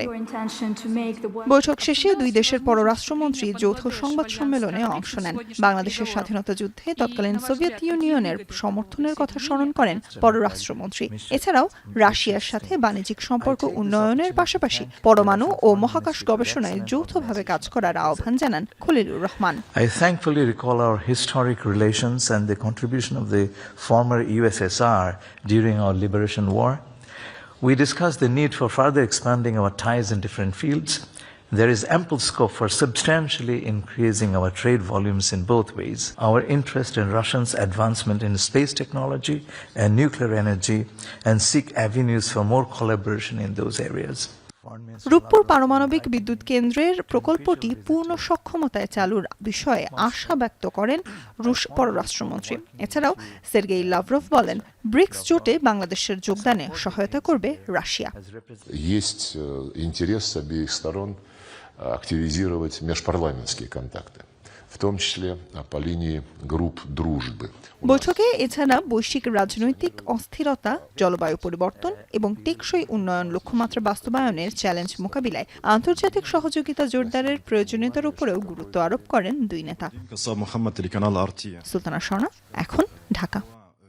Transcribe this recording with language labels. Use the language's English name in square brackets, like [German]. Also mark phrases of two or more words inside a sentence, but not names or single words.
[Bangla] বৈঠক শেষে দুই দেশের পররাষ্ট্রমন্ত্রী যৌথ সংবাদ সম্মেলনে অংশ নেন। বাংলাদেশের স্বাধীনতা যুদ্ধে তৎকালীন সোভিয়েত ইউনিয়নের সমর্থনের কথা স্মরণ করেন পররাষ্ট্রমন্ত্রী। এছাড়াও রাশিয়ার সাথে বাণিজ্যিক সম্পর্ক উন্নয়নের পাশাপাশি পরমাণু ও মহাকাশ গবেষণায় যৌথভাবে কাজ করার আহ্বান জানান খলিলুর রহমান। [English] I thankfully recall our historic relations and the contribution of the former USSR during our liberation war. We discussed the need for further expanding our ties in different fields. There is ample scope for substantially increasing our trade volumes in both ways. Our interest in Russia's advancement in space technology and nuclear energy, and seek avenues for more collaboration in those areas. [Bangla] রূপপুর পারমাণবিক বিদ্যুৎ কেন্দ্রের প্রকল্পটি পূর্ণ সক্ষমতায় চালুর বিষয়ে আশা ব্যক্ত করেন রুশ পররাষ্ট্রমন্ত্রী। এছাড়াও সের্গেই লাভরভ বলেন, ব্রিক্স জোটে বাংলাদেশের যোগদানে সহায়তা করবে রাশিয়া। [Russian] Есть интерес с обеих сторон активизировать межпарламентские контакты, в том числе по линии групп дружбы. [Bangla] বৈঠকে এছাড়া বৈশ্বিক রাজনৈতিক অস্থিরতা, জলবায়ু পরিবর্তন এবং টেকসই উন্নয়ন লক্ষ্যমাত্রা বাস্তবায়নের চ্যালেঞ্জ মোকাবিলায় আন্তর্জাতিক সহযোগিতা জোরদারের প্রয়োজনীয়তার উপরেও গুরুত্ব আরোপ করেন দুই নেতা। সুলতানা স্বর্ণা, এখন ঢাকা।